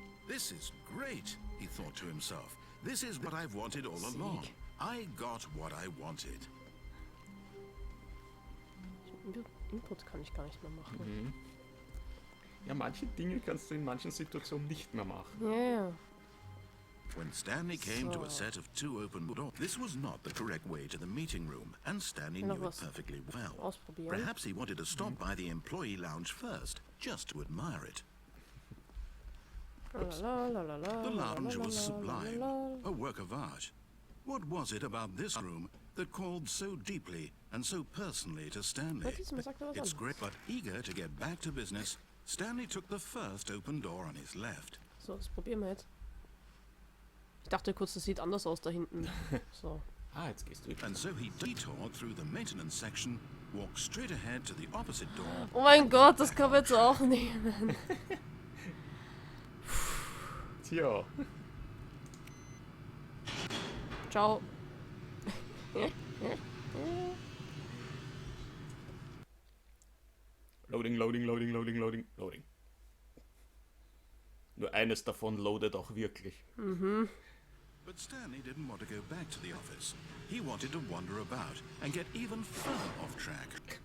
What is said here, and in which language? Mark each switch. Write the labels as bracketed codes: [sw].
[en] This is great, he thought to himself. This is what I've wanted all along. I got what I wanted. [de] Input kann ich gar nicht mehr machen. Mhm. Ja, manche Dinge kannst du in manchen Situationen nicht mehr machen. Ja, ja. [en] When Stanley came to a set of 2 open doors, this was not the correct way to the meeting room, and Stanley knew it perfectly well. [de] Ausprobieren. [en] Perhaps he wanted to stop by the employee lounge first, just to admire it. The lounge was sublime, a work of art. What was it about this room that called so deeply and so personally to Stanley? It's great, but eager to get back to business, Stanley took the first open door on his left. [de] So, das probieren wir jetzt. Ich dachte kurz, das sieht anders aus da hinten. So. Ah, jetzt gehst du. [en] And so he detoured through the maintenance section, walked straight ahead to the opposite door. [de] Oh mein Gott, das kann man jetzt auch nehmen. Tja. Ciao. [en] Loading, loading, loading, loading, loading, loading. [de] Nur eines davon loadet auch wirklich. Mhm. [en] But Stanley didn't want to go back to the office. He wanted to wander about and get even further off track.